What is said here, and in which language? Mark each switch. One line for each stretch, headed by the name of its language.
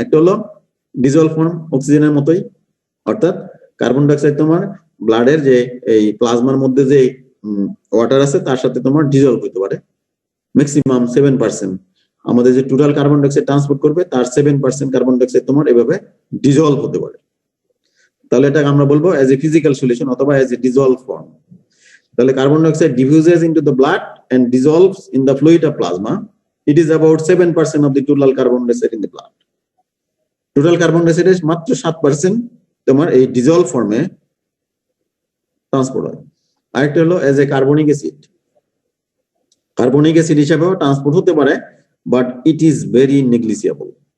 Bangla: একটা হলো dissolved form, অক্সিজেনের মতোই, অর্থাৎ কার্বন ডাই অক্সাইড তোমার ব্লাডের যে এই প্লাজমার মধ্যে যে ওয়াটার আছে তার সাথে তোমার ডিজলভ হতে পারে। ম্যাক্সিমাম 7% আমাদের যে total carbon die oxide transport করবে তার 7% কার্বন ডাই অক্সাইড তোমার এভাবে ডিজলভ হতে পারে। তাহলে এটাকে আমরা বলবো
English: as a physical solution
Bangla: অথবা
English: As a dissolve form.
Bangla: তাহলে
English: Carbon dioxide diffuses into the blood and dissolves in the fluid of plasma. It is about 7% of the total carbon dioxide in the blood.
Bangla: Total carbon die অক্সাইডের মাত্র 7% তোমার এই dissolved ফর্মে transport হয়। আরেকটা হলো
English: As a carbonic acid.
Bangla: Carbonic acid হিসেবেও transport হতে পারে,
English: But it is very negligible.